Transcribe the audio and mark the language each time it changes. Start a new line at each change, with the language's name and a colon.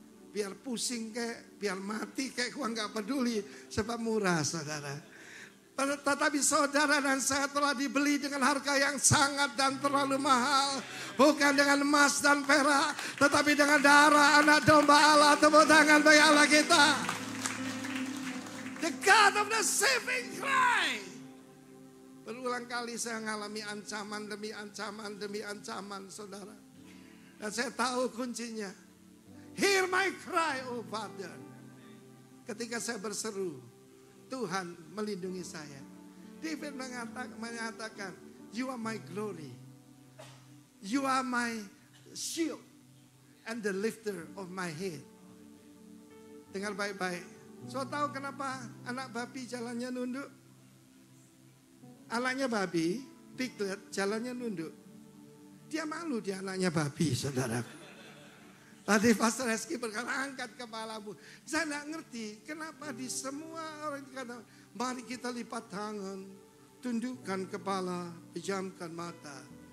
Indonesian: Biar pusing kayak, biar mati kayak gua nggak peduli. Sebab murah, saudara. Tetapi saudara dan saya telah dibeli dengan harga yang sangat dan terlalu mahal. Bukan dengan emas dan perak, tetapi dengan darah anak domba Allah. Tepuk tangan bagi Allah kita.
English: The God of the saving cry.
Indonesian: Berulang kali saya mengalami ancaman demi ancaman demi ancaman, saudara. Dan saya tahu kuncinya.
English: Hear my cry, oh Father.
Indonesian: Ketika saya berseru, Tuhan melindungi saya. David mengatakan,
English: you are my glory. You are my shield and the lifter of my head.
Indonesian: Dengar baik-baik. So tahu kenapa anak babi jalannya nunduk? Anaknya babi, piglet, jalannya nunduk. Dia malu dia anaknya babi, saudara. Tadi Pastor Reski berkata, angkat kepalamu. Saya tidak ngerti kenapa di semua orang dikatakan, mari kita lipat tangan, tundukkan kepala, pejamkan mata.